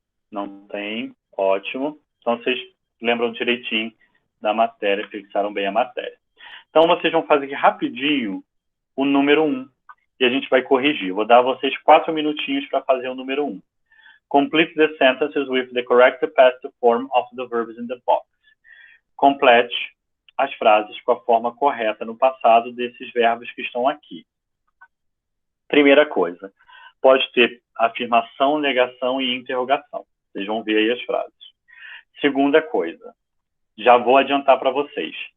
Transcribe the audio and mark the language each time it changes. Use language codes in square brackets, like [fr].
[pt] Não tem, ótimo. Então, vocês lembram direitinho da matéria, fixaram bem a matéria. Então, vocês vão fazer aqui rapidinho o número 1. E a gente vai corrigir. Vou dar a vocês 4 minutinhos para fazer o número 1. [en] Complete the sentences with the correct past form of the verbs in the box. [pt] Complete as frases com a forma correta no passado desses verbos que estão aqui. Primeira coisa, pode ter afirmação, negação e interrogação. Vocês vão ver aí as frases. Segunda coisa, já vou adiantar para vocês.